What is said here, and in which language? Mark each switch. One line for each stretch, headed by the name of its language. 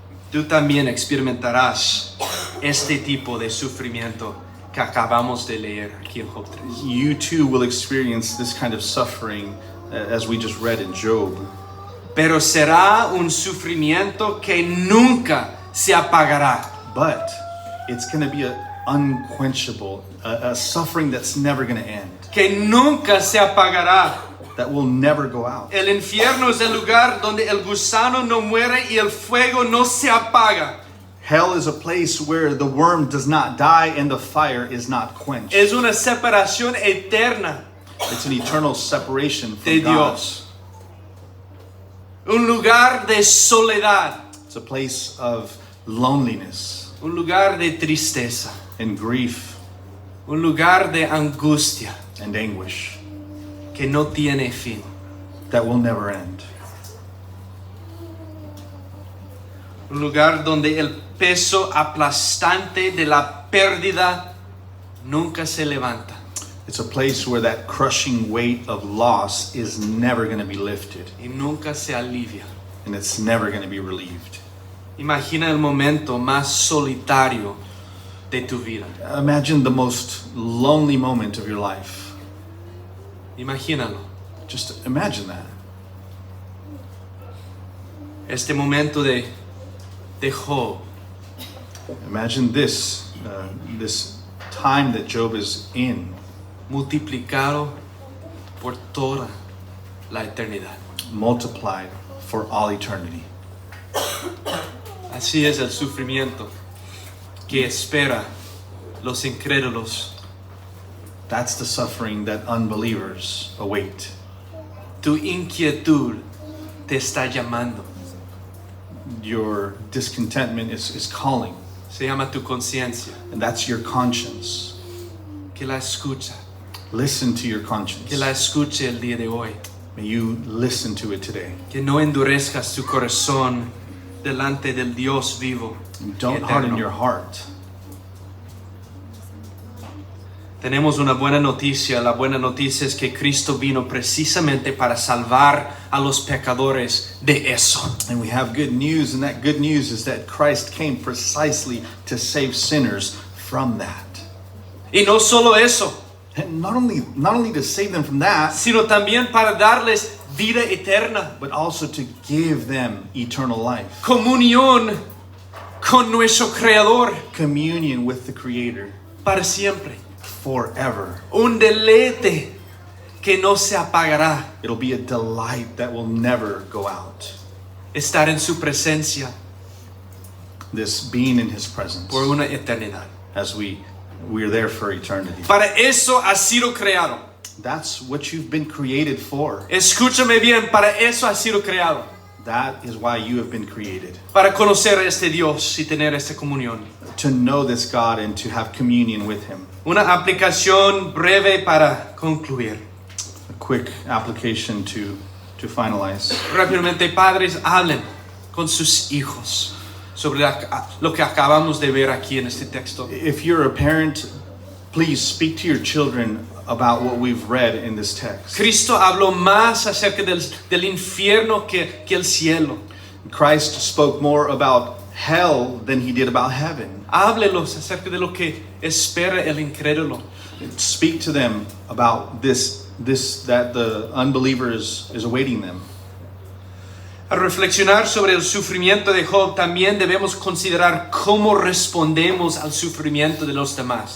Spanish: tú también experimentarás este tipo de sufrimiento que acabamos de leer aquí en Job 3.
English: you too will experience this kind of suffering as we just read in Job.
Spanish: Pero será un sufrimiento que nunca se apagará.
English: But it's going to be an unquenchable, a suffering that's never going to end,
Spanish: Que nunca se apagará.
English: that will never go out.
Spanish: El infierno es el lugar donde el gusano no muere y el fuego no se apaga.
English: Hell is a place where the worm does not die and the fire is not quenched.
Spanish: Es una separación eterna
English: It's an eternal separation
Spanish: de
English: from God.
Spanish: Dios. Un lugar de soledad.
English: It's a place of loneliness
Spanish: Un lugar de tristeza.
English: and grief
Spanish: Un lugar de angustia
English: and anguish
Spanish: que no tiene fin.
English: that will never end.
Spanish: Un lugar donde el peso aplastante de la pérdida nunca se levanta.
English: It's a place where that crushing weight of loss is never going to be lifted
Spanish: Y nunca se alivia.
English: and it's never going to be relieved.
Spanish: Imagina el momento más solitario de tu vida.
English: Imagine the most lonely moment of your life.
Spanish: Imagínalo.
English: Just imagine that.
Spanish: Este momento de Job.
English: Imagine this time that Job is in,
Spanish: Multiplicado por toda la eternidad.
English: multiplied for all eternity.
Spanish: Así es el sufrimiento que espera los incrédulos.
English: That's the suffering that unbelievers await.
Spanish: Tu inquietud te está llamando.
English: Your discontentment is calling,
Spanish: Se llama tu conciencia.
English: and that's your conscience.
Spanish: Que la escucha.
English: Listen to your conscience.
Spanish: Que la escuche el día de hoy.
English: May you listen to it today.
Spanish: Que no endurezcas tu corazón delante del Dios vivo.
English: Don't
Spanish: y
English: harden
Spanish: eterno.
English: your heart.
Spanish: Tenemos una buena noticia. La buena noticia es que Cristo vino precisamente para salvar a los pecadores de eso.
English: And we have good news, and that good news is that Christ came precisely to save sinners from that.
Spanish: Y no solo eso,
English: And not only to save them from that,
Spanish: sino también para darles vida eterna.
English: but also to give them eternal life.
Spanish: Comunión con nuestro Creador
English: Communion with the Creator
Spanish: para siempre.
English: forever.
Spanish: Un deleite que no se apagará.
English: It'll be a delight that will never go out.
Spanish: Estar en su presencia
English: This being in His presence
Spanish: por una eternidad.
English: as we we're there for eternity.
Spanish: Para eso has sido creado.
English: That's what you've been created for.
Spanish: Escúchame bien, para eso has sido creado.
English: That is why you have been created.
Spanish: Para conocer a este Dios y tener esta comunión.
English: To know this God and to have communion with Him.
Spanish: Una aplicación breve para concluir.
English: A quick application to finalize.
Spanish: Rápidamente, padres, hablen con sus hijos sobre lo que acabamos de ver aquí en este texto.
English: If you're a parent, please speak to your children about what we've read in this text.
Spanish: Cristo habló más acerca del infierno que el cielo.
English: Christ spoke more about hell than He did about heaven.
Spanish: Háblelos acerca de lo que espera el incrédulo.
English: Speak to them about this that the unbeliever is awaiting them.
Spanish: Al reflexionar sobre el sufrimiento de Job, también debemos considerar cómo respondemos al sufrimiento de los demás.